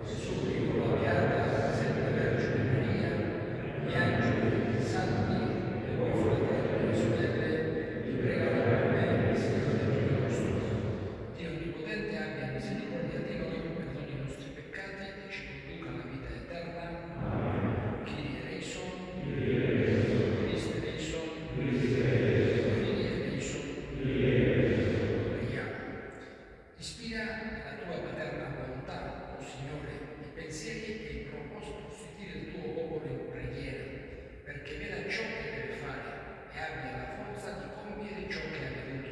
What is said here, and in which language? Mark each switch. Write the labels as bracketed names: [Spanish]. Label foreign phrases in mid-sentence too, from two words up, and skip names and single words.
[Italian] Vi supplico la beata Santa Vergine Maria, gli angeli, i santi e voi fratelli e sorelle, vi pregate per me, Signore Dio nostro. Dio Onnipotente abbia misericordia di noi, perdoni i nostri peccati e ci conduca alla vita eterna. [Greek] Κύριε ἐλέησον, Χριστὲ ἐλέησον, Κύριε ἐλέησον. [Italian] Preghiamo. Ispira la tua paterna volontà, o Signore, i pensieri e il proposito sostituire il tuo popolo in preghiera, perché veda ciò che deve fare e abbia la forza di compiere ciò che ha veduto.